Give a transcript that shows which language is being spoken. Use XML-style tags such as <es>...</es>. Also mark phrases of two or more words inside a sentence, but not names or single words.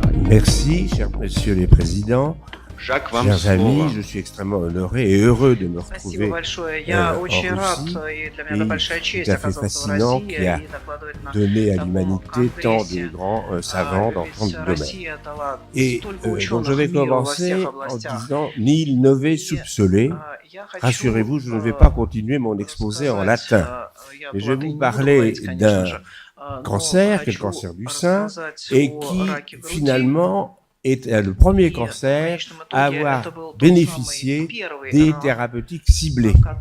<fr>Merci, chers messieurs les présidents,</fr> <ru>Jacques, вам</ru> <fr>chers amis,</fr> <ru>слово.</ru> <fr>je suis extrêmement honoré et heureux de me</fr> <ru>Спасибо</ru> <fr>retrouver</fr> <ru>большое. Я</ru> <fr>en</fr> <ru>очень рад,</ru> <fr>Russie,</fr> <ru>и для меня</ru> <fr>pays</fr> <ru>это большая</ru> <fr>tout</fr> <ru>честь</ru> <fr>à fait</fr> <ru>оказаться в</ru> <fr>fascinant</fr> <ru>России</ru> <fr>qui a</fr> <ru>и докладывать на</ru> <fr>donné à</fr> <ru>таком</ru> <fr>l'humanité tant de</fr> <ru>конгрессе.</ru> <fr>grands savants dans tant de</fr> <ru>Ведь</ru> <fr>domaines.</fr> <ru>Россия дала</ru> <fr>Et</fr> <ru>столько</ru> <fr>donc je</fr> <ru>ученых</ru> <fr>vais</fr> <ru>миру во всех</ru> <fr>commencer en</fr> <ru>областях.</ru> <fr>disant</fr> <la>nil nove soupçonné.</la> <ru>Я хочу</ru> <fr>Rassurez-vous, je ne vais pas continuer mon exposé en latin, mais je vais vous parler d'un cancer, qui est le cancer du sein, et qui finalement est le premier cancer à avoir bénéficié des thérapeutiques ciblées.</fr>